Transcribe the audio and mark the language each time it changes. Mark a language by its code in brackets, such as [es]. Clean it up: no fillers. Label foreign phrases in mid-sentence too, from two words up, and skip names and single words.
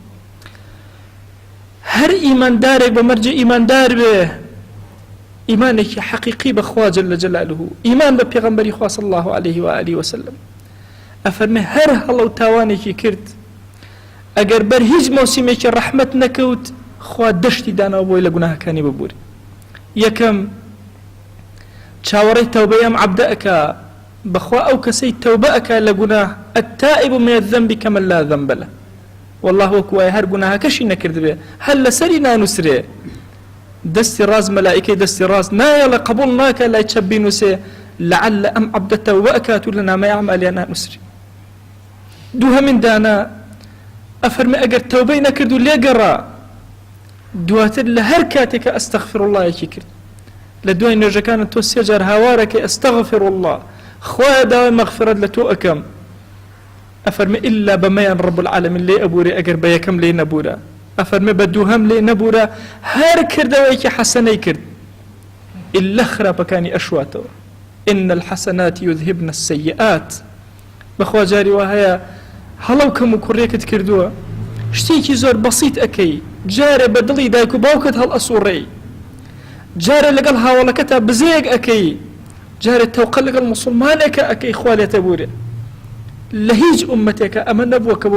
[ckb] هەر ئیماندارێک بە مەرجە ئیماندار بێ ئیمانێکی حەقیقی بەخوا [ar] جل جلاله [ckb] ئیمان بە پێغەمبەری خوا [ar] صلی الله عليه و آله وسلم [ckb] ئەفەرمێ هەر هەڵە و تاوانێکی کرد ئەگەر بەر هیچ مەوسیمێکی ڕەحمەت نەکەوت خوا دەشتی داناوە بۆی لە گوناهەکانی ببووری یەکەم چاوەڕێی تەوبەی ئەم عەبدە ئەکا بەخوا ئەو کەسەی تەوبە ئەکا لە گوناه [ar] التائب من الذنب كمن لا ذنب له والله [ckb] وەکو وایە هەر گوناهەکەشی نەکرد بێ هەر لەسەری نانووسرێ دەستی ڕاست مەلائیکەی دەستی ڕاست نایەڵێ قبول ناکە لای چەپ بینووسێ لەعەلە ئەم عەبدە تەوبە ئەکات و لە نامەی ئەعمالیان نانووسری دووهەمین دانا ئەفەرمێ ئەگەر تەوبەی نەکرد و لێگەڕا دواتر لە هەر کاتێکە [ar] ئەستەغفر اللهیەکی [ckb] کرد لە دوای نوێژەکانت تۆ 3 جار هاوارەکەی [ar] ئەستەغفر الله [ckb] خوایە داوای مەغفرەت لە تۆ ئەکەم ئەفەرمێ ئیلا بەمەیان [ar] ڕەب العالەمین [ckb] لێ ئەبوورێ ئەگەر بە یەکەم لێ نەبوورە ئەفەرمێ بە دووهەم لێ نەبوورە هەر کردەوەیەکی حەسەنەی کرد ئیلا خراپەکانی ئەشواتەوە إن [ar] الحسنات يذهبن السيئات [ckb] بەخوا جاری وا هەیە هەڵەو کەم و کوڕێکت کردووە شتێکی زۆر بەسیط ئەکەی جارێ بە دڵی دایک و باوکت هەڵ ئەسووڕێی جارێ لەگەڵ هاوڵەکەتا بزەیەک ئەکەی جارێ تەوقە لەگەڵ موسڵمانێکە ئەکەی خوا لێتە بوورێ لە هیچ ئومەتێکە ئەمە نەبووە کە بۆ